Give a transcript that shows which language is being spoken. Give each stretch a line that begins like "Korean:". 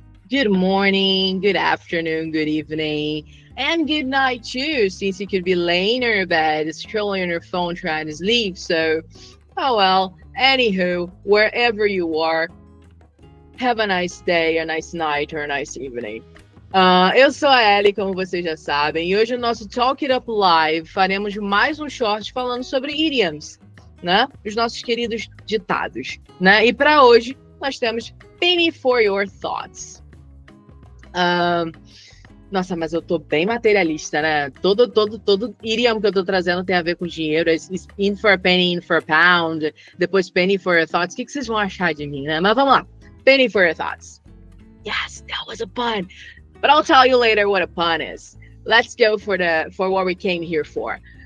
English: Good morning, good afternoon, good evening, and good night too, since you could be laying in your bed, scrolling on your phone trying to sleep. So, oh well, anywho, wherever you are, have a nice day, a nice night, or a nice evening.
Portuguese: Eu sou a Ellie, como vocês já sabem, e hoje no nosso Talk It Up Live faremos mais um short falando sobre idioms, né? Os nossos queridos ditados, né? E para hoje nós temos
English: Penny for Your Thoughts.
Portuguese: Nossa, mas eu tô bem materialista, né? Todo idiom que eu tô trazendo tem a ver com dinheiro.
English: In for a penny, in for a pound.
Portuguese: Depois
English: penny for your thoughts.
Portuguese: O que vocês vão achar de mim, né? Mas vamos lá.
English: Penny for your thoughts. Yes, that was a pun. But I'll tell you later what a pun is. Let's go for what we came here for.